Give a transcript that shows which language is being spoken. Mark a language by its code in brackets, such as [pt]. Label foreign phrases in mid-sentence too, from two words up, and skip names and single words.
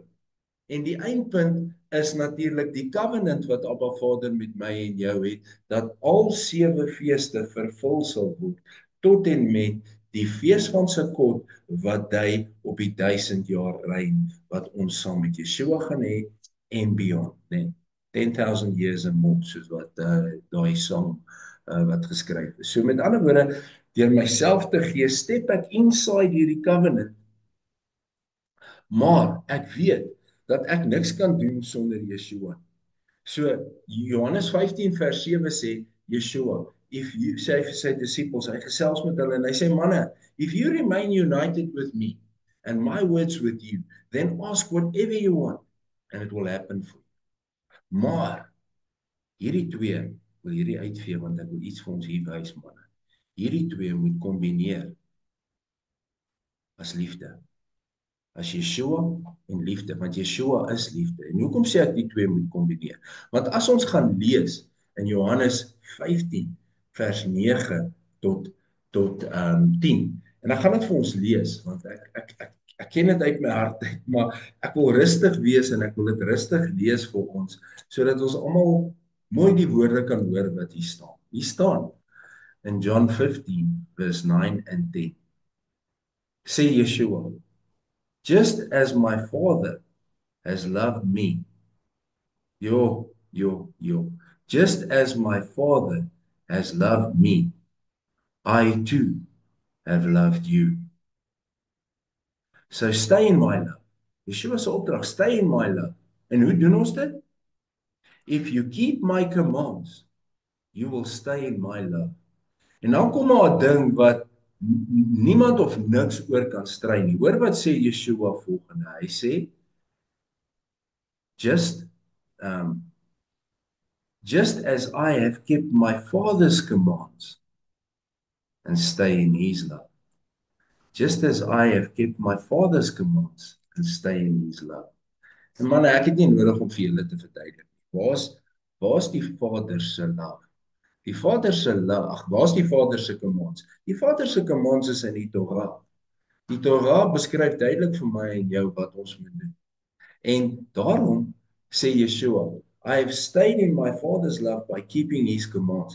[af] En die eindpunt is natuurlik die covenant wat Abba Vader met my en jou het, dat al 7 feeste vervul sal word, tot en met die fees van Sukkot wat dui op die 1000 jaar reign wat ons saam met Yeshua gaan hê en beyond, né? [en] 10,000 years and more, [af] soos wat daai song wat geskryf is. So met ander woorde, deur myself te gee, step ek inside hierdie covenant, maar ek weet dat ek niks kan doen sonder Yeshua. So Johannes 15 vers 7 sê Yeshua, [en] if you [af] sê vir sy disippels, hy gesels met hulle en hy sê manne, [en] if you remain united with me and my words with you, then ask whatever you want and it will happen for you. [af] Maar hierdie twee wil hierdie uitvee want ek wil iets vir ons hier wys manne. Hierdie twee moet kombineer as liefde. As Yeshua en liefde, want Yeshua is liefde. En hoekom sê ek die twee moet kombineer? Want as ons gaan lees in Johannes 15 vers 9 tot 10, en ek gaan dit vir ons lees, want ek ken dit uit my hart uit, maar ek wil rustig wees en ek wil dit rustig lees vir ons, sodat ons almal mooi die woorde kan hoor wat hier staan. Hier staan in John 15 verse 9 and 10. [en] Sê Yeshua, just as my Father has loved me, just as my Father has loved me, I too have loved you. So stay in my love. [af] Yeshua se opdrag, [en] stay in my love. [af] En hoe doen ons dit? [en] If you keep my commands, you will stay in my love. [af] En dan kom maar 'n ding wat niemand of niks oor kan stry nie. Hoor wat sê Yeshua volgende. Hy sê [en] just as I have kept my Father's commands and stay in his love. Just as I have kept my Father's commands and stay in his love. [af] En manne, ek het nie nodig om vir julle te verduidelik nie. Waar's die Vader se love? Die Vader se love, waar's die Vader se commands? Die Vader se commands is in die Torah. Die Torah beskryf duidelik vir my en jou wat ons moet doen. En daarom sê Yeshua, [en] I have stayed in my Father's love by keeping his commands.